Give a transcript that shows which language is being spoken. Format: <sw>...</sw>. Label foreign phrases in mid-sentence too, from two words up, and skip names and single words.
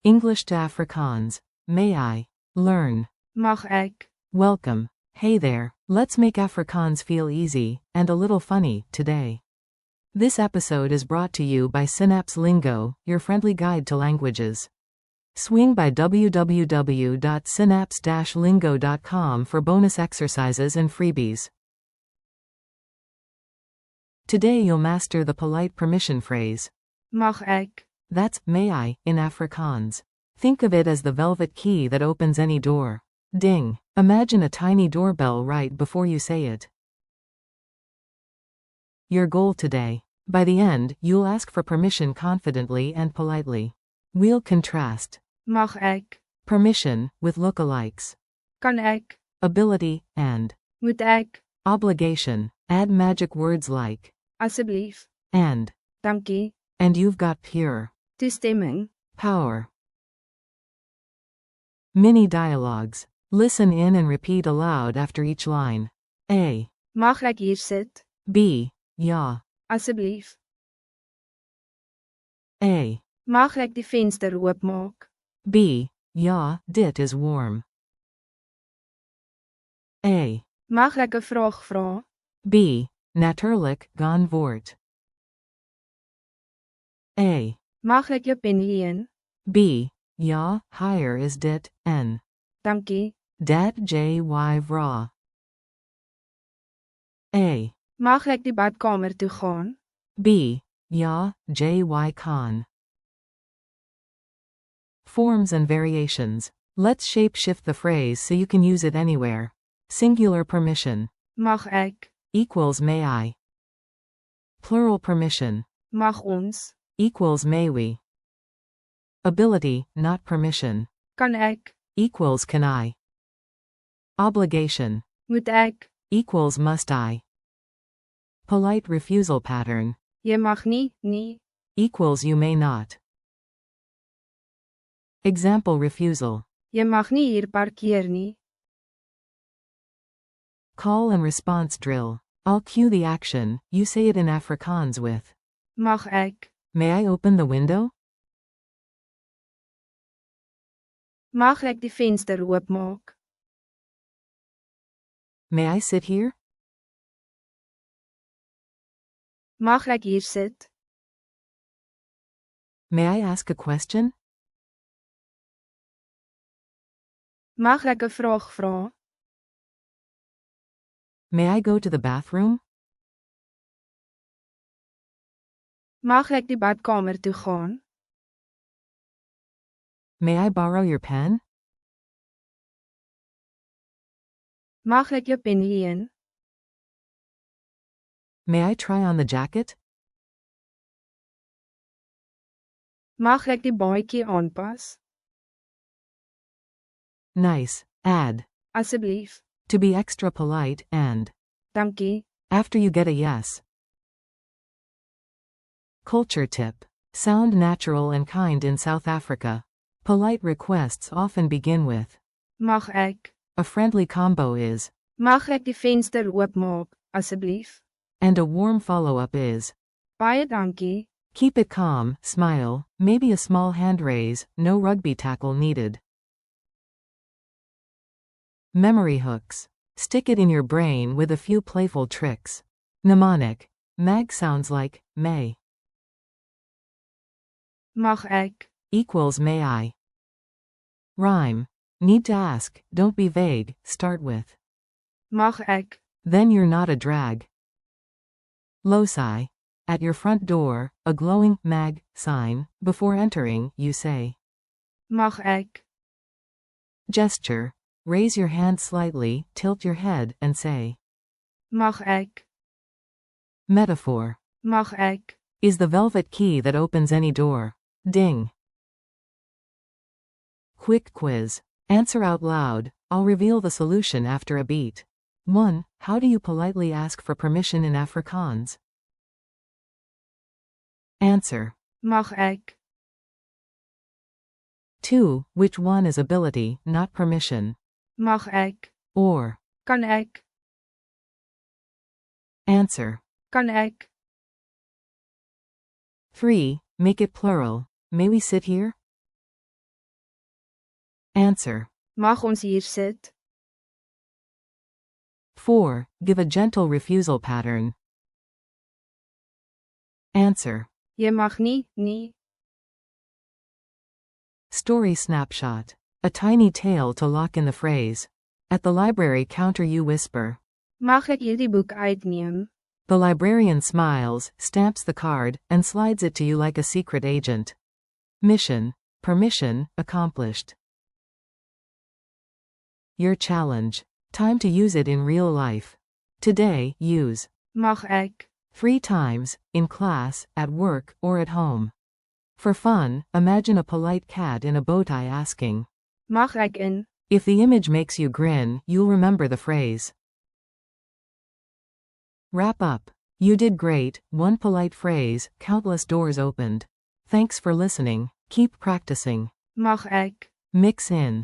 <en>English to Afrikaans. May I learn?</en> <af>Mag ek?</af> <en>Welcome. Hey there. Let's make Afrikaans feel easy and a little funny today. This episode is brought to you by Synapse Lingo, your friendly guide to languages. Swing by www.synapse-lingo.com for bonus exercises and freebies. Today you'll master the polite permission phrase.</en> <af>Mag ek?</af> <en>That's may I in Afrikaans. Think of it as the velvet key that opens any door. Ding. Imagine a tiny doorbell right before you say it. Your goal today. By the end, you'll ask for permission confidently and politely. We'll contrast</en> <af>Mag ek?</af> <en>permission with lookalikes.</en> <af>Kan ek?</af> <en>Ability and</en> <af>Moet ek?</af> <en>obligation. Add magic words like</en> <af>Asseblief.</af> <en>and</en> <af>Dankie.</af> <en>and you've got pure</en> <af>Toestemming.</af> <en>power. Mini dialogues. Listen in and repeat aloud after each line. A.</en> <af>Mag ek hier sit? B. Ja. Asseblief.</af> <en>A.</en> <af>Mag ek die venster oopmaak? B. Ja, dit is warm. A. Mag ek 'n vraag vra? B. Natuurlijk, gaan voort. A. Mag ek jou pen leen? B. Ja, hier is dit, en. Dankie. Dat jy vra. A. Mag ek die badkamer toe gaan? B. Ja, jy kan.</af> <en>Forms and variations. Let's shape-shift the phrase so you can use it anywhere. Singular permission.</en> <af>Mag ek?</af> <en>Equals may I. Plural permission.</en> <af>Mag ons?</af> <en>Equals may we. Ability, not permission.</en> <af>Kan ek?</af> <en>Equals can I. Obligation.</en> <af>Moet ek?</af> <en>Equals must I. Polite refusal pattern.</en> <af>Jy mag nie.</af> <en>Equals you may not. Example refusal.</en> <af>Jy mag nie hier parkeer nie.</af> <en>Call and response drill. I'll cue the action, you say it in Afrikaans with.</en> <af>Mag ek?</af> <en>May I open the window?</en> <af>Mag ek die venster oopmaak?</af> <en>May I sit here?</en> <af>Mag ek hier sit?</af> <en>May I ask a question?</en> <af>Mag ek 'n vraag vra?</af> <en>May I go to the bathroom?</en> <af>Mag ek die badkamer toe gaan?</af> <en>May I borrow your pen?</en> <af>Mag ek jou pen leen?</af> <en>May I try on the jacket?</en> <af>Mag ek die baadjie aanpas?</af> <en>Nice. Add.</en> <af>Asseblief.</af> <en>To be extra polite and.</en> <af>Dankie.</af> <en>After you get a yes. Culture tip. Sound natural and kind in South Africa. Polite requests often begin with.</en> <af>Mag ek?</af> <en>A friendly combo is.</en> <af>Mag ek die venster oopmaak, asseblief?</af> <en>And a warm follow-up is.</en> <af>Baie dankie.</af> <en>Keep it calm, smile, maybe a small hand raise, no rugby tackle needed. Memory hooks. Stick it in your brain with a few playful tricks. Mnemonic. Mag sounds like may.</en> <af>Mag ek?</af> <en>Equals may I. Rhyme. Need to ask, don't be vague, start with.</en> <af>Mag ek?</af> <en>Then you're not a drag. Loci. At your front door, a glowing mag sign. Before entering, you say.</en> <af>Mag ek?</af> <en>Gesture. Raise your hand slightly, tilt your head, and say.</en> <af>Mag ek?</af> <en>Metaphor.</en> <af>Mag ek?</af> <en>Is the velvet key that opens any door. Ding. Quick quiz. Answer out loud. I'll reveal the solution after a beat. 1. How do you politely ask for permission in Afrikaans? Answer.</en> <af>Mag ek?</af> <en>2. Which one is ability, not permission?</en> <af>Mag ek?</af> <en>Or.</en> <af>Kan ek?</af> <en>Answer.</en> <af>Kan ek?</af> <en>3. Make it plural. May we sit here? Answer.</en> <af>Mag ons hier sit?</af> <en>4. Give a gentle refusal pattern. Answer.</en> <af>Jy mag nie.</af> <en>Story snapshot. A tiny tale to lock in the phrase. At the library counter you whisper.</en> <af>Mag ek hierdie boek uitneem?</af> <en>The librarian smiles, stamps the card, and slides it to you like a secret agent. Mission. Permission, accomplished. Your challenge. Time to use it in real life. Today, use.</en> <af>Mag ek?</af> <en>3 times, in class, at work, or at home. For fun, imagine a polite cat in a bow tie asking.</en> <af>Mag ek in?</af> <en>If the image makes you grin, you'll remember the phrase. Wrap up. You did great, one polite phrase, countless doors opened. Thanks for listening, keep practicing.</en> <af>Mag ek?</af> <en>Mix in.</en>